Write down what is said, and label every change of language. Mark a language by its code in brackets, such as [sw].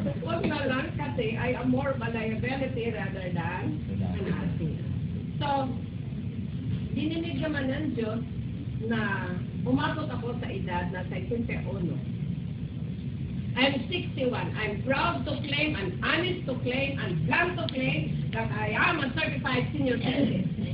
[tl] Huwag na lang kasi [en] I am more of a liability rather than an asset. [tl] So, dininig naman ng Diyos na umabot ako sa edad na 61. [en] I'm 61. I'm proud to claim and honest to claim and proud to claim that I am a certified senior citizen.